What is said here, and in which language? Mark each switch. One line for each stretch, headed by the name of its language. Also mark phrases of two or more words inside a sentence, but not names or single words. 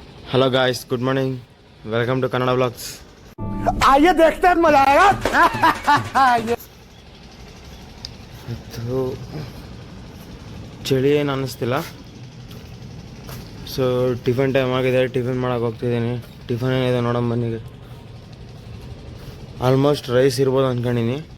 English: Hello guys, good morning, welcome to Kannada vlogs.
Hindi: आइए देखते हैं, मजा आएगा।
Kannada: ಚಳಿ ಏನು ಅನ್ನಿಸ್ತಿಲ್ಲ. ಸೊ
English: tiffin time
Kannada: ಆಗಿದೆ, ಟಿಫನ್ ಮಾಡೋಕೆ ಹೋಗ್ತಿದ್ದೀನಿ. ಟಿಫನ್ ಏನಿದೆ ನೋಡೋಣ ಬನ್ನಿಗೆ.
English: almost rice
Kannada: ಇರ್ಬೋದು ಅಂದ್ಕೊಂಡಿನಿ.